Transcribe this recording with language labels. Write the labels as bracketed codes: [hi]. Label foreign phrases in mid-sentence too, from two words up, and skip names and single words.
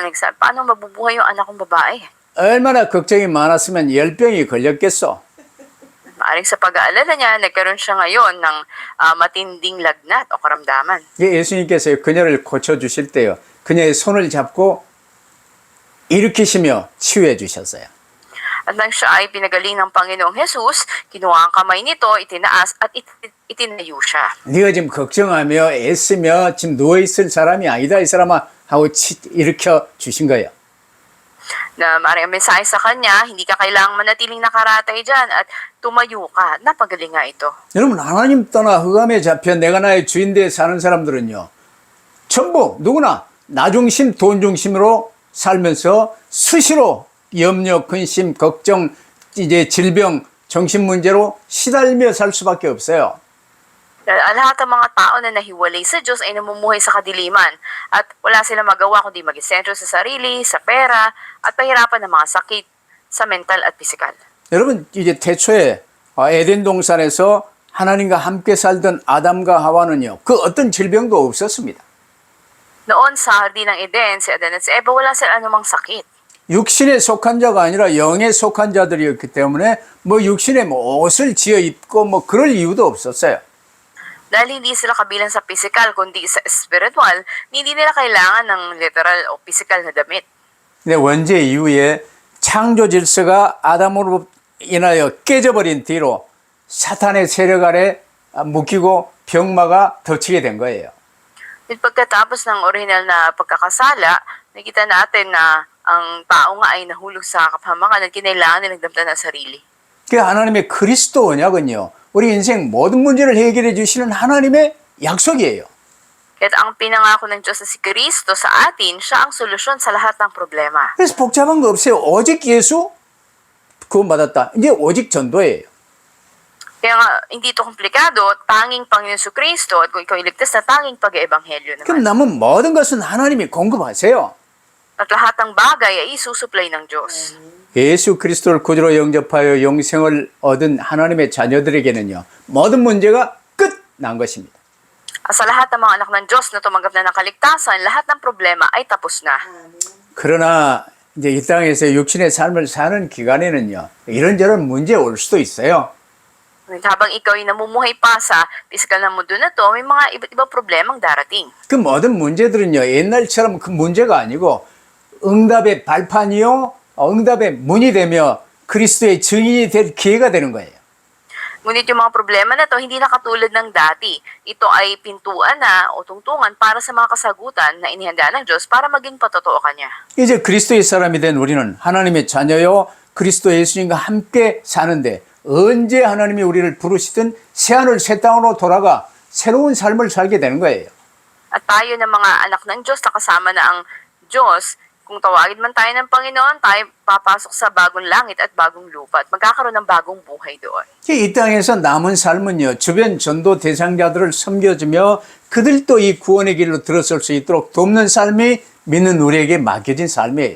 [tl] Nagsabi, paano mabubuhay yung anak kong babae? [ko] 얼마나 걱정이 많았으면 열병이 걸렸겠어. [tl] Maaring sa pag-aalala niya, nagkaroon siya ngayon ng matinding lagnat o karamdaman. [ko] 예수님께서 그녀를 고쳐주실 때요. 그녀의 손을 잡고 일으키시며 치유해 주셨어요. [tl] At nang siya ay pinagaling ng Panginoong Hesus, kinuha ang kamay nito, itinaas at itinayo siya. [ko] 네가 지금 걱정하며 애쓰며 지금 누워있을 사람이 아니다 이 사람아 하고 일으켜 주신 거예요. [tl] Na maaaring ang mensahe sa kanya, hindi ka kailangang manatiling nakaratay dyan at tumayo ka. Napagaling nga ito. [ko] 여러분 하나님 떠나 흑암에 잡혀 내가 나의 주인되어 사는 사람들은요. 전부 누구나 나 중심 돈 중심으로 살면서 수시로 염려, 근심, 걱정, 이제 질병, 정신 문제로 시달며 살 수밖에 없어요. [tl] Lahat ng mga tao na nahiwalay sa Diyos ay namumuhay sa kadiliman at wala silang magawa kundi maging sentro sa sarili, sa pera, at pahirapan ng mga sakit sa mental at pisikal. [ko] 여러분 이제 태초에 에덴 동산에서 하나님과 함께 살던 아담과 하와는요. 그 어떤 질병도 없었습니다. [tl] Noon sa Hardin ng Eden, si Adan at si Eva, wala sila anumang sakit. [ko] 육신에 속한 자가 아니라 영에 속한 자들이었기 때문에 뭐 육신에 뭐 옷을 지어 입고 뭐 그럴 이유도 없었어요. [tl] Dahil hindi sila kabilang sa pisikal kundi sa spiritual, hindi nila kailangan ng literal o pisikal na damit. [ko] 근데 원죄 이후에 창조 질서가 아담으로 인하여 깨져버린 뒤로 사탄의 세력 아래 묶이고 병마가 덮치게 된 거예요. [tl] At pagkatapos ng original na pagkakasala, nakita natin na ang tao nga ay nahulog sa kapahamakan at kinailangan nilang damtan ng sarili. [ko] 그 하나님의 그리스도 언약은요. 우리 인생 모든 문제를 해결해 주시는 하나님의 약속이에요. [tl] At ang pinangako ng Diyos na si Kristo sa atin, siya ang solusyon sa lahat ng problema. [ko] 그래서 복잡한 거 없어요. 오직 예수 구원받았다. 이제 오직 전도예요. [tl] Kaya nga, hindi ito komplikado, tanging Panginoon si Kristo at kung ikaw iligtas na tanging pag-eebanghelyo [ko] 그럼 [tl] naman. [ko] 남은 모든 것은 하나님이 공급하세요. [tl] At lahat ng bagay ay isusupply ng Diyos. [ko] 예수 그리스도를 구주로 영접하여 영생을 얻은 하나님의 자녀들에게는요. 모든 문제가 끝난 것입니다. [tl] At sa lahat ng mga anak ng Diyos na tumanggap na ng kaligtasan, lahat ng problema ay tapos na. [ko] 그러나 이제 이 땅에서 육신의 삶을 사는 기간에는요. 이런저런 문제 올 수도 있어요. [tl] Ngunit habang ikaw ay namumuhay pa sa pisikal na mundo na to, may mga iba't ibang problemang darating. [ko] 그 모든 문제들은요, 옛날처럼 그 문제가 아니고 응답의 발판이요, 응답의 문이 되며 그리스도의 증인이 될 기회가 되는 거예요. [tl] Ngunit yung mga problema na to, hindi na katulad ng dati. Ito ay pintuan na o tungtungan para sa mga kasagutan na inihanda ng Diyos para maging patotoo ka niya. [ko] 이제 그리스도의 사람이 된 우리는 하나님의 자녀요, 그리스도 예수님과 함께 사는데 언제 하나님이 우리를 부르시든 새하늘 새 땅으로 돌아가 새로운 삶을 살게 되는 거예요. [tl] At tayo ng mga anak ng Diyos na kasama na ang Diyos, kung tawagin man tayo ng Panginoon, tayo papasok sa bagong langit at bagong lupa at magkakaroon ng bagong buhay doon. [ko] 이 땅에서 남은 삶은요, 주변 전도 대상자들을 섬겨주며 그들도 이 구원의 길로 들어설 수 있도록 돕는 삶이 믿는 우리에게 맡겨진 삶이에요.